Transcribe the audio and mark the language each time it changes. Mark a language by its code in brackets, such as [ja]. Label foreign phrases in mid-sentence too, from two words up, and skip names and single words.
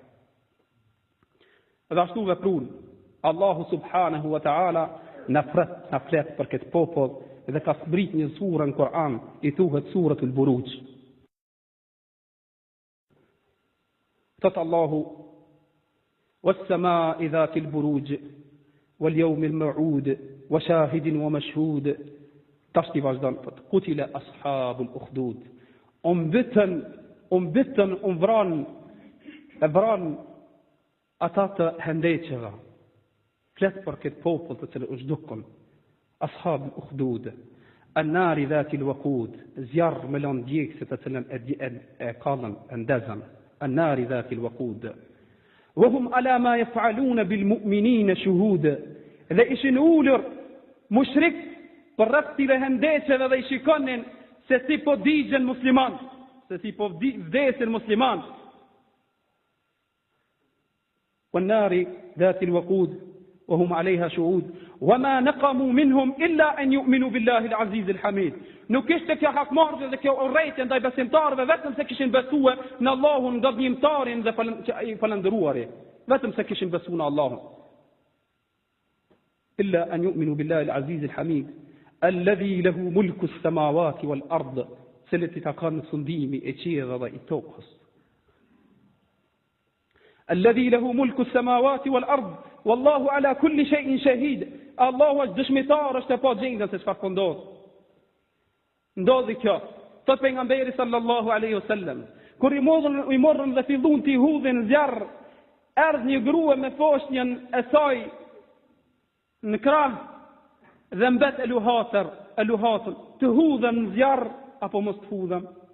[sq] Dhe ashtu veprun Allahu [ar] سبحانه وتعالى [sq] në flet për këtë popull dhe ka zbrit një surë në Kur'an i thuhet [ar] سورة البروج. [sq] Thot Allahu [ar] والسماء ذات البروج واليوم الموعود وشاهد ومشهود تشتي vazhdon قتل أصحاب الأخدود [sq] vran ata të hendeqeve flet për këtë popull të cilë është dukun [ar] أصحاب الأخدود النار ذات الوقود [sq] zjarr me lëndë djegëse të cilën e kallën e ndezën [ar] النار ذات الوقود وهم على ما يفعلون بالمؤمنين شهود [sq] dhe ishin ulur mushrik për rreth këtyre hendeqeve dhe i shikonin se si po digjen musliman, se si po vdesin musliman. [ar] والنار ذات الوقود وهم عليها شهود وما نقموا منهم إلا أن يؤمنوا بالله العزيز الحميد. [sq] Nuk ishte kjo hakmarrje dhe kjo urrejtje ndaj besimtarëve vetëm se kishin besuar në Allahun gabimtarin dhe falëndëruari, vetëm se kishin besuar në Allahun. [ar] إلا أن يؤمنوا بالله العزيز الحميد الذي له ملك السماوات والأرض, [sq] cilët i takon sundimi e qiellit dhe i tokës. [ar] الذي له ملك السماوات والأرض والله على كل شيء شهيد. [sq] Allahu është dëshmitar, është pa gjendën se çfarë po ndodh. Ndodhi kjo. Thot pejgamberi [ar] صلى الله عليه وسلم, [sq] kur i morën dhe fillun të hudhin zjarr, erdhi një grua me foshnjën e saj në krah dhe mbet e luhatën, të hudhen në zjarr apo mos të hudhen.